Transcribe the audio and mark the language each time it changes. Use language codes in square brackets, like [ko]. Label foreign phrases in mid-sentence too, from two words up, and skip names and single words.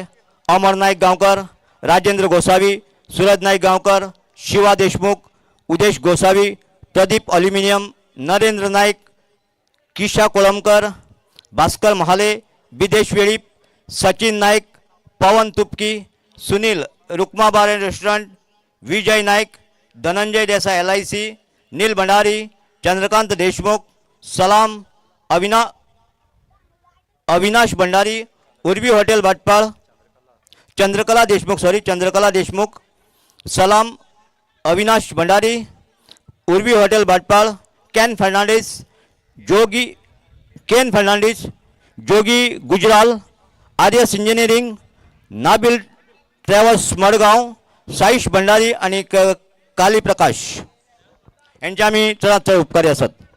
[kok] अमर नाईक गांवकर राजेंद्र गोसावी सूरज नाईक गांवकर शिवा देशमुख उदेश गोसावी प्रदीप अल्युमिनियम नरेंद्र नाईक किशा कोळंबकर भास्कर महाले बिदेश वेळीप सचिन नाईक पवन तुपकी सुनील रुक्मा बार एंड रेस्टॉरंट विजय नाईक धनंजय देसाई LIC नील भंडारी चंद्रकांत देशमुख सलाम अविनाश भंडारी उर्वी हॉटेल भाटपाळ चंद्रकला देशमुख सलाम अविनाश भंडारी उर्वी हॉटेल भाटपाळ केन फर्नांडीस जोगी गुजराल आर्यस इंजिनियरिंग नाबिल ट्रॅव्हल्स मडगांव साईश भंडारी आणि काली प्रकाश यांचे आम्ही चढात चढ उपकारी आसात